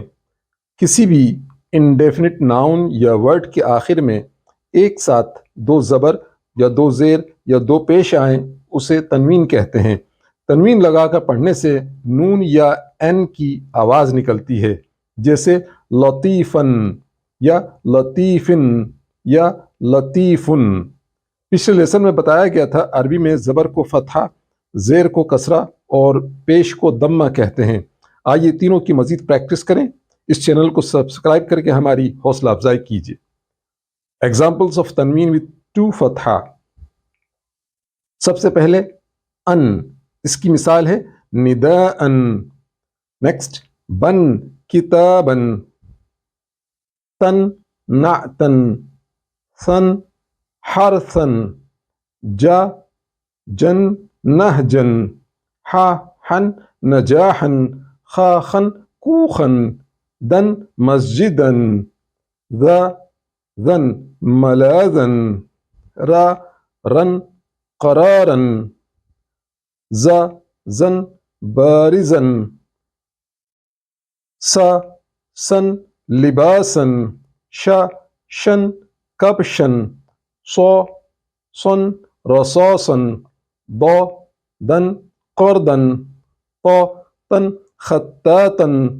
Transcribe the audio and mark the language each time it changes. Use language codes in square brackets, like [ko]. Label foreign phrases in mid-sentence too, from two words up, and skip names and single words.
[hi] किसी भी [en] indefinite noun [hi] या वर्ड के आखिर में एक साथ दो ज़बर या दो ज़ेर या दो पेश आएँ उसे तन्वीन कहते हैं। तन्वीन लगाकर पढ़ने से नून या एन की आवाज़ निकलती है, जैसे लतीफ़न या लतीफ़िन या लतीफ़ुन। पिछले लेसन में बताया गया था अरबी में ज़बर को फ़तहा, ज़ेर को कसरा और पेश को दम्मा कहते हैं। आइए तीनों की मज़ीद प्रैक्टिस करें। इस चैनल को सब्सक्राइब करके हमारी हौसला अफजाई कीजिए। [en] Examples of tanween with two fatha. [hi] सबसे पहले अन, इसकी मिसाल है निदाअन। [ar] नेक्स्ट بن كتابا، تن ناتا، سن حرسا، جا جن نهجا، ها هن نجاحا، خا خن كوخا، دن مسجدا, ذن ملاذا، را رن قرارا، زن بارزا، سن لباسا، شن كبشا، صن رصاصا، دن قردا، طن خطاطا،